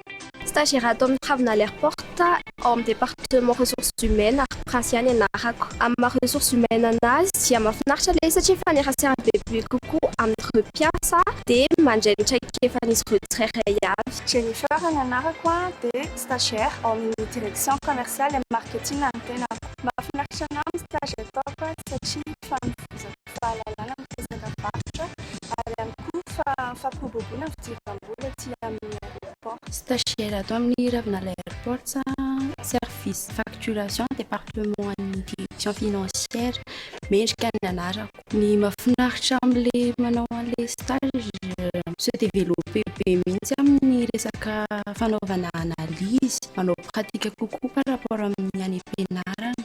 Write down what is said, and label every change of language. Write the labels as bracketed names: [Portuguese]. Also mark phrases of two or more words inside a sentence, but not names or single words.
[Malagasy] Stagiaire ato amin'ny ravinala airport ao amin'ny [French] département ressources humaines [Malagasy] ary prinsiany anarako. Amin'ny [French] ressources humaines [Malagasy] anazy dia mahafinaritra ilay satria fanerasera bebe kokoa amin'ireo mpiasa dia mandray ny traikefan'izy ireo tsirairay avy. Jennifer ny anarako dia stagiaire ao amin'ny [French] direction commerciale et marketing [Malagasy] ny tenako. Mahafinaritra anahy amin'ny stage ataoko satria fanovozako fahalalana mitezaka varotra ary ihany koa fampiroboroana ny fidiram-bola aty amin'ny aéroport. stagiaire ato amin'ny ravina [French] l'aéroport service facturation département [Malagasy] ny [French] direction financière [Malagasy] mendrika ny anarako ny mahafinaritra amin'le manao an'le stage [French] se développer [Malagasy] be mihitsy amin'ny resaka fanaovana analyse manao pratika kokoa [French] par rapport [Malagasy] amin'ny any am-pianarana.